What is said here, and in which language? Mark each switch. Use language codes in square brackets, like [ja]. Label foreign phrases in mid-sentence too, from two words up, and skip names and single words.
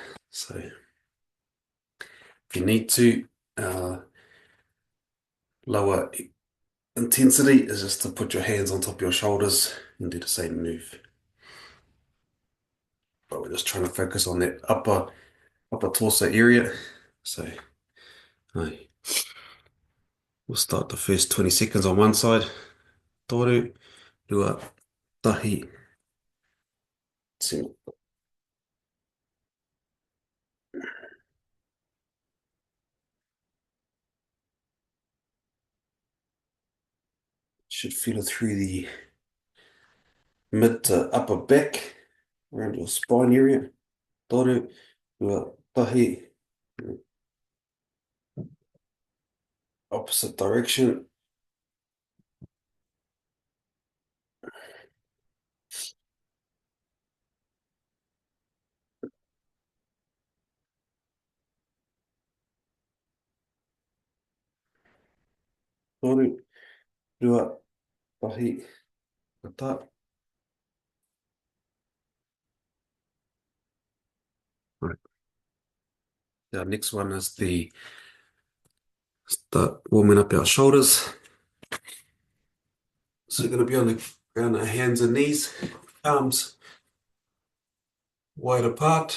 [en] So if you need to, lower intensity is just to put your hands on top of your shoulders and do the same move. But we're just trying to focus on that upper torso area. So aye. We'll start the first 20 seconds on one side. [mi] Toru, rua, tahi, tino. [en] Should feel it through the mid to upper back, around your spine area. [mi] Toru, rua, tahi, [en] opposite direction. [mi] Toru, rua, tahi, kata. [en] Right. Our next one is the start warming up our shoulders. So we're going to be on the ground, our hands and knees, arms wide apart.